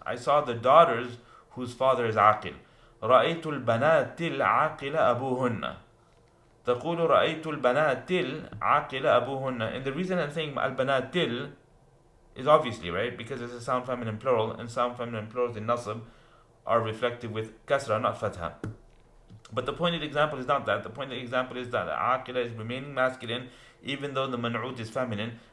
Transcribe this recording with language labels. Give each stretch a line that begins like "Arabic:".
English: I saw the daughters whose father is aqil.
Arabic: رأيت البنات العاقل أبوهن. تقول رأيت البنات العاقل أبوهن.
English: And the reason I'm saying al-banatil is obviously, right, because it's a sound feminine plural, and sound feminine plurals in nasab are reflected with kasra, not fatha. But the point of the example is not that. The point of the example is that aqila is remaining masculine, even though the man'ut is feminine.